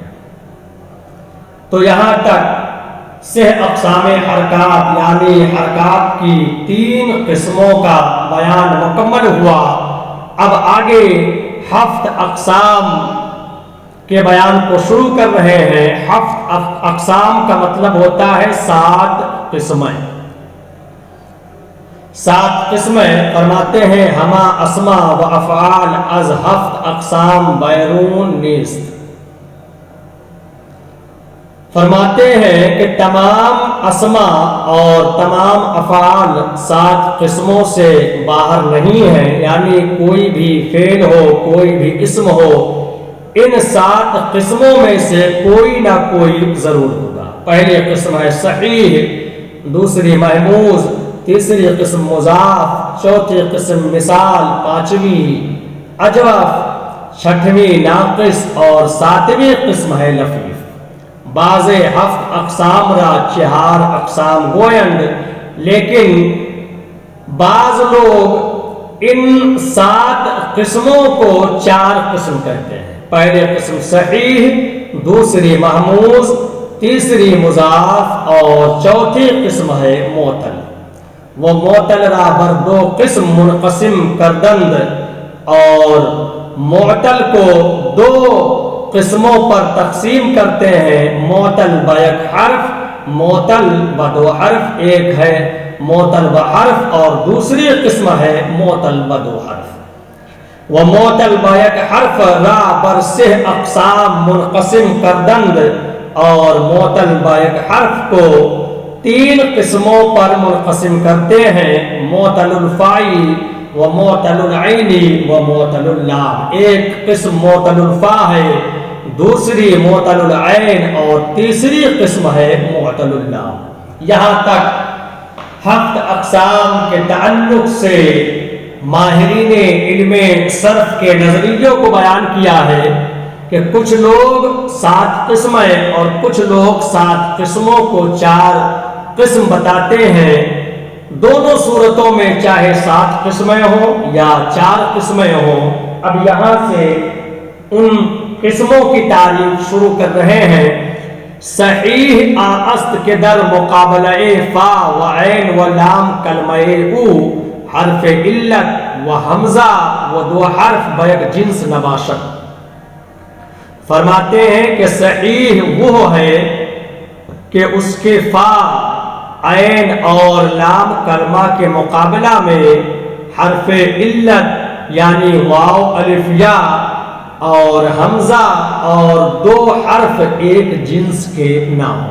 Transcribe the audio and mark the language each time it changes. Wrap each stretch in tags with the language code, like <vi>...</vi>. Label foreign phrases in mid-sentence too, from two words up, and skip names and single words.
<ur>تو یہاں تک سے اقسام حرکات یعنی حرکات کی 3 قسموں کا بیان مکمل ہوا. اب آگے 7 اقسام کے بیان کو شروع کر رہے ہیں. 7 اقسام کا مطلب ہوتا ہے 7 قسمیں. 7 قسمیں فرماتے ہیں</ur> <fa>ہما اسما و افعال از 7 اقسام بیرون نیست.</fa> <ur>فرماتے ہیں کہ تمام اسما اور تمام افعال 7 قسموں سے باہر نہیں ہیں، یعنی کوئی بھی فعل ہو، کوئی بھی اسم ہو، ان 7 قسموں میں سے کوئی نہ کوئی ضرور ہوگا. پہلی قسم ہے صحیح، دوسری محموز، تیسری قسم مضاف، چوتھی قسم مثال، پانچویں اجوف، چھٹویں ناقص اور 7ویں قسم ہے لفیف.</ur> <fa>بعض 7 اقسام را 4 اقسام گویند،</fa> <ur>لیکن بعض لوگ ان 7 قسموں کو 4 قسم کہتے ہیں. پہلی قسم صحیح، دوسری محموز، تیسری مضاف اور چوتھی قسم ہے معتل.</ur> <fa>وہ معتل را بر 2 قسم منقسم کردند</fa> <ur>اور معتل کو 2 قسموں پر تقسیم کرتے ہیں.</ur> <fa>معتل بیک حرف، معتل ب2 حرف.</fa> <ur>ایک ہے معتل بحرف اور دوسری قسم ہے معتل ب2 حرف.</ur> <fa>وہ معتل بیک حرف را بر 3 اقسام منقسم کردند</fa> <ur>اور معتل بیک حرف کو 3 قسموں پر منقسم کرتے ہیں.</ur> <fa>معتل الفائی و معتل العینی و معتل اللام.</fa> <ur>ایک قسم معتل الفا ہے، دوسری معتل العین اور تیسری قسم ہے معتل اللام. یہاں تک 7 اقسام کے تعلق سے ماہرین علم صرف کے نظریوں کو بیان کیا ہے کہ کچھ لوگ 7 قسمیں اور کچھ لوگ 7 قسموں کو 4 قسم بتاتے ہیں. دونوں صورتوں میں چاہے 7 قسمیں ہوں یا 4 قسمیں ہوں. اب یہاں سے ان قسموں کی تعریف شروع کر رہے ہیں.</ur> <fa>صحیح آست کے در مقابلہ فا و عین و لام کلمہ او حرف علت و حمزہ و 2 حرف بیک جنس نباشت.</fa> <ur>فرماتے ہیں کہ صحیح وہ ہے کہ اس کے فا، عین اور لام کلمہ کے مقابلہ میں حرف علت یعنی واو الف یا اور حمزہ اور 2 حرف ایک جنس کے نہ ہوں.</ur>